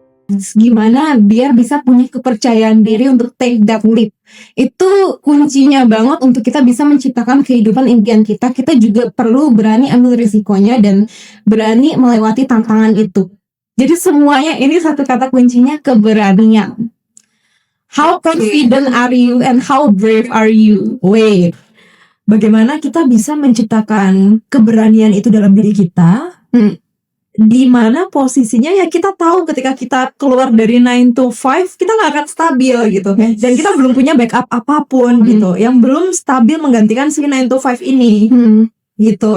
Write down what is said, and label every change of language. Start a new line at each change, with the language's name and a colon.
Indonesian: Gimana biar bisa punya kepercayaan diri untuk
English: take that leap.
Indonesian: Itu kuncinya banget untuk kita bisa menciptakan kehidupan impian kita. Kita juga perlu berani ambil risikonya dan berani melewati tantangan itu. Jadi semuanya ini satu kata kuncinya, keberanian.
English: How confident are you and how brave are you?
Indonesian: Wait, bagaimana kita bisa menciptakan keberanian itu dalam diri kita? Di mana posisinya ya kita tahu ketika kita keluar dari 9 to 5 kita nggak akan stabil gitu. Dan kita belum punya backup apapun gitu. Yang belum stabil menggantikan si 9 to 5 ini. Gitu.